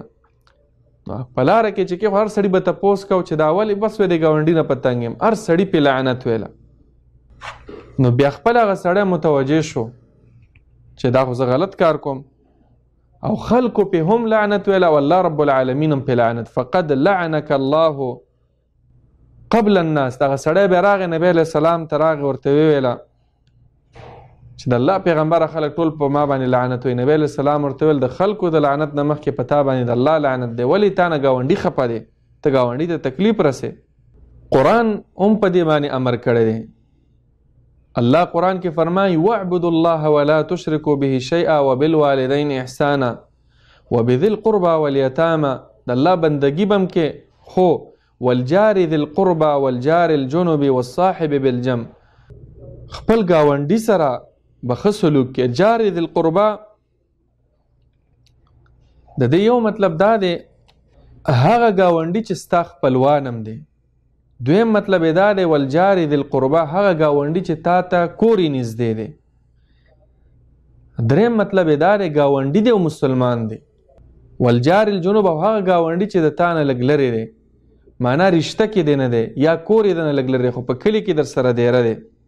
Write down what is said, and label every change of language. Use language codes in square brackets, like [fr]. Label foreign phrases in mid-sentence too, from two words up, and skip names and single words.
[ps] په لاره کې چې کې هر سړي به تپوس کو چې دا ولې بس د ګاونډي نه په تنګ یم، هر سړي پې لعنت ویله. نو بیا خپل هغه سړی متوجه شو چې دا خو زه غلط کار کوم، او خلکو پې هم لعنت ویله او الله [ar] رب العالمین [ps] هم پې لعنت. [ar] فقد لعنک الله قبل الناس. [ps] دغه سړی بیا راغی نبی [ar] علیہ السلام [ps] ته راغی ورته وویله چې د الله پیغمبره خلک ټول په ما باندې لعنت وایي. نبی [ar] علیہ السلام [ps] ورته ویل د خلکو د لعنت نه مخکې په تا باندې د الله لعنت دی. ولې تا نه ګاونډي خفه دی، ته ګاونډي ته تکلیف رسې. قرآن هم په دې باندې امر کړی دی. الله قرآن کې فرمایي [ar] واعبدوا الله ولا تشركوا به شيئا وبالوالدين احسانا وبذي القربى واليتامى. [ps] د الله بندگی بم کې خو [ar] والجار ذي القربى والجار الجنب والصاحب بالجنب. [ps] خپل ګاونډي سره بخښه سلوک کې. [ar] جار ذي القربى [ps] د دې یو مطلب دا دی هغه ګاونډي چې ستا خپلوانم دی. دویم مطلب دا دی [ar] والجار ذي القربى [ps] هغه ګاونډي چې تا ته کورې نږدې دی. دریم مطلب دا دی ګاونډي دی او مسلمان دی. [ar] والجار الجنوب [ps] او هغه ګاونډي چې د تا نه لږ لرې دی، معنا رشته کې دی نه دی یا کور یې د نه لږ لرې خو په کلي کې در سره دیره دی.